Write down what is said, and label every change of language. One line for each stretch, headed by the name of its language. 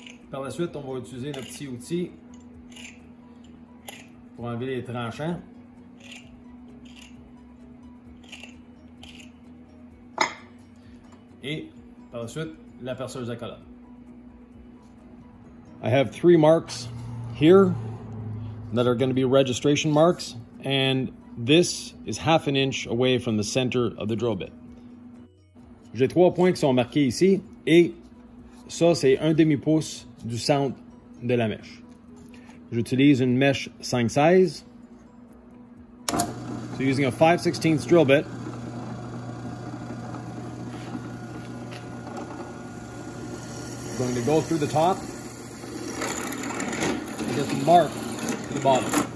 French: Par la suite, on va utiliser notre petit outil pour enlever les tranchants. Et par la suite, la perceuse à colonne.
English: I have 3 marks here that are going to be registration marks, and this is 1/2 inch away from the center of the drill bit.
French: J'ai 3 points qui sont marqués ici, et ça, c'est 1/2 pouce du centre de la mèche. J'utilise une mèche 5/16.
English: So using a 5/16 drill bit, I'm going to go through the top and just mark the bottom.